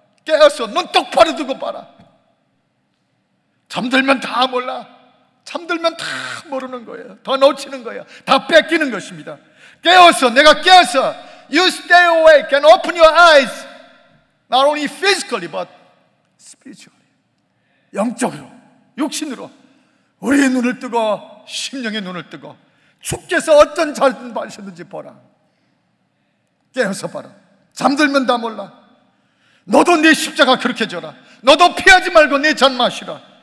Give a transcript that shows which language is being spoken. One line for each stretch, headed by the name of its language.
Korean: 깨어서 눈 똑바로 두고 봐라. 잠들면 다 몰라. 잠들면 다 모르는 거예요. 더 놓치는 거예요. 다 뺏기는 것입니다. 내가 깨어서
English: You stay awake and open your eyes, not only physically but spiritually.
Korean: 영적으로, 육신으로 우리의 눈을 뜨고 심령의 눈을 뜨고 주께서 어떤 잔을 마셨는지 보라. 깨어서 봐라. 잠들면 다 몰라. 너도 내 십자가 그렇게 져라. 너도 피하지 말고 내 잔 마시라.